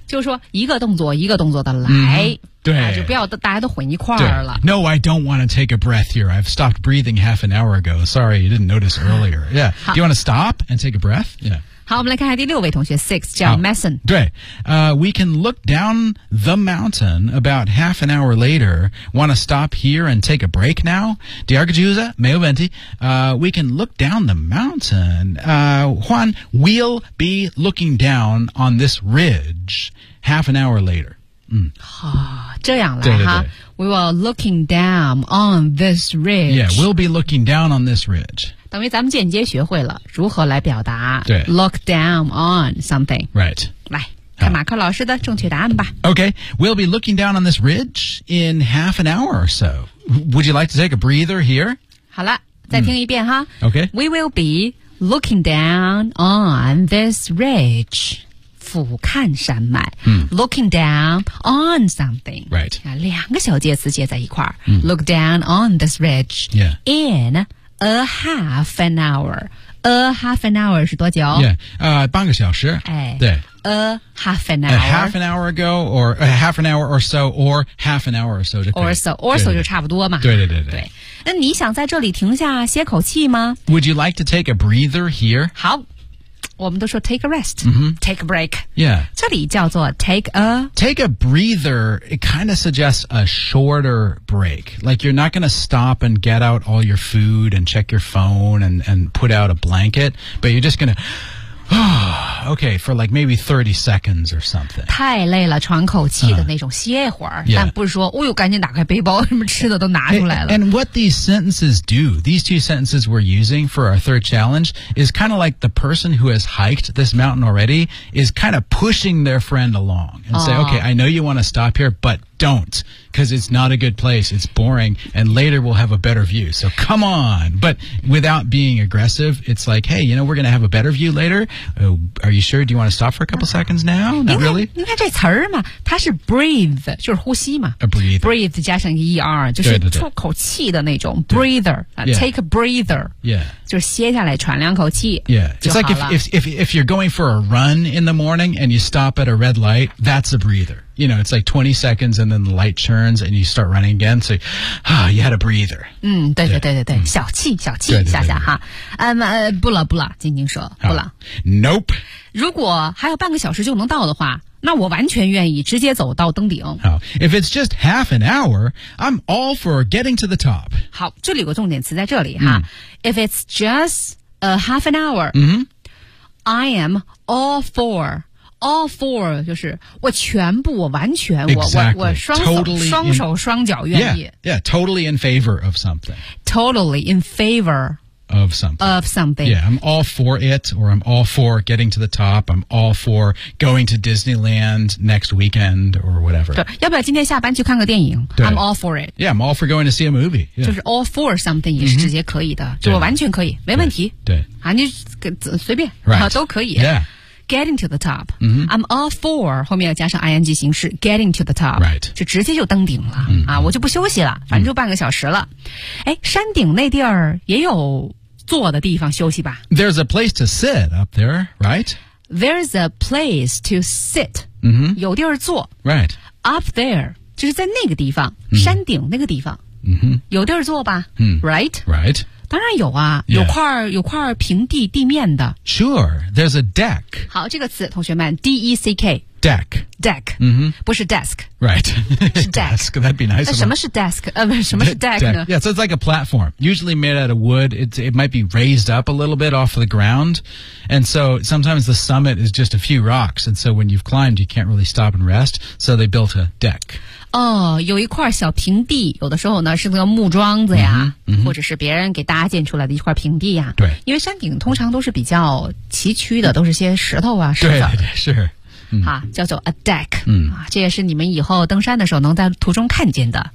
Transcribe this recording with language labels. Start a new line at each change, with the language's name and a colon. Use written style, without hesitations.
Chinese: 就是说一个动作一个动作的来、 mm-hmm. 对、啊、就不要大家都混一块儿了。
English: No, I don't want to take a breath here. I've stopped breathing half an hour ago. Sorry, you didn't notice earlier. Yeah. Do you want to stop and take a breath? Yeah.
Chinese: 好我们来看看第六位同学 Six 叫 Mason。对、
English: we can look down the mountain about half an hour later. Want to stop here and take a break now?
Chinese: 第二个句子没有问题、
English: we can look down the mountain. Juan, we'll be looking down on this ridge half an hour later.
Chinese: 嗯、哦、这样来哈
English: We were looking down on this ridge Yeah, we'll be looking down on this ridge
Chinese: 等于咱们间接学会了如何来表达对
English: Look down on something Right
Chinese: 来看马克老师的正确答案吧
English: Okay, we'll be looking down on this ridge in half an hour or so Would you like to take a breather here?
Chinese: 好了再听一遍哈、嗯、
English: Okay We will be looking down on this ridge
Chinese: 俯瞰山脉、嗯、
English: Looking down on something Right、
Chinese: 啊、两个小介词接在一块、嗯、
English: Look down on this ridge、 yeah. In a half an hour A half an hour
Chinese: 是多久
English: Yeah、
Chinese: 半个小时、哎、对
English: A half an hour A half an hour ago Or a half an hour or so Or half an hour or so Or so Or so
Chinese: 就差不多嘛对对对 对, 对那你想在这里停下歇口气吗
English: Would you like to take a breather here?
Chinese: 好我们都说 take a rest,、 mm-hmm.
English: take a break. Yeah.
Chinese: 这里叫做 take a...
English: Take a breather, it kind of suggests a shorter break. Like you're not going to stop and get out all your food and check your phone and put out a blanket, but you're just going to... okay, for like maybe 30 seconds or something.
Chinese: 太累了喘口气的那种歇会儿、
English: yeah.
Chinese: 但不是说哦呦赶紧打开背包什么吃的都拿出来了。
English: And what these sentences do, these two sentences we're using for our third challenge, is kind of like the person who has hiked this mountain already is kind of pushing their friend along and、 oh. say, okay, I know you want to stop here, but don't, because it's not a good place, it's boring, and later we'll have a better view, so come on. But without being aggressive, it's like, hey, you know, we're going to have a better view later. Are you sure? Do you want to stop for a couple seconds now? Not really.
Chinese: 你看这词儿嘛，它是 breathe， 就是呼吸嘛。
English: A breathe.
Chinese: Breathe 加上 er， 就是出口气的那种 breather、
English: yeah. Take a breather. Yeah.
Chinese: 就是歇下来喘两口气。
English: Yeah. It's like if you're going for a run in the morning and you stop at a red light, that's a breather. You know, it's like 20 seconds and then the light turns and you start running again. So, you had a breather.
Chinese: 嗯，对对对对对，小气小气下下哈。不了不了，晶晶说不了。
English: Nope.
Chinese: 如果还有半个小时就能到的话，那我完全愿意直接走到登顶。好
English: ，If it's just half an hour, I'm all for getting to the top.
Chinese: 好，这里有个重点词在这里哈。
English: If it's just a half an hour, I am all for.
Chinese: All for 就是我全部我完全、
English: exactly.
Chinese: 我双手、
English: totally、
Chinese: 双手双脚愿意
English: yeah totally in favor of something totally in favor of something of something yeah I'm all for it or I'm all for getting to the top I'm all for going to Disneyland next weekend or whatever
Chinese: 对要不要今天下班去看个电影
English: I'm all for it yeah I'm all for going to see a movie、yeah.
Chinese: 就是 all for something 也是直接可以的、mm-hmm. 就我完全可以没问题对啊你随便、
English: right.
Chinese: 啊都可以
English: yeah Getting to the top.、 Mm-hmm. I'm all for
Chinese: 后面要加上 ing 形式
English: Getting to the top. Right.
Chinese: 就直接就登顶了、 mm-hmm. 啊，我就不休息了，反正就半个小时了。哎、mm-hmm. ，山顶那地儿也有坐的地方休息吧
English: ？There's a place to sit up there, right? There's a place to sit.、 Mm-hmm.
Chinese: 有地儿坐。
English: Right. Up there
Chinese: 就是在那个地方， mm-hmm. 山顶那个地方。 Mm-hmm. 有地儿坐吧、 mm-hmm.
English: ？Right. Right.
Chinese: 当然有啊、
English: yeah.
Chinese: 有块平地地面的。
English: Sure, there's a deck. 好这个词同学们 D-E-C-K. Deck. Deck.、 Mm-hmm.
Chinese: 不是 desk.
English: Right.
Chinese: 是 deck.
English: desk, that'd be nice.
Chinese: 那什么是 desk?、什么是 deck 呢
English: deck. Yeah, so it's like a platform. Usually made out of wood. It might be raised up a little bit off of the ground. And so sometimes the summit is just a few rocks. And so when you've climbed, you can't really stop and rest. So they built a deck.
Chinese: 哦，有一块小平地，有的时候呢是那个木桩子呀、嗯嗯，或者是别人给搭建出来的一块平地呀。对，因为山顶通常都是比较崎岖的，都是些石头啊，是吧？对，是。啊、嗯，叫做 a deck、嗯。啊，这也是你们以后登山的时候能在途中看见的。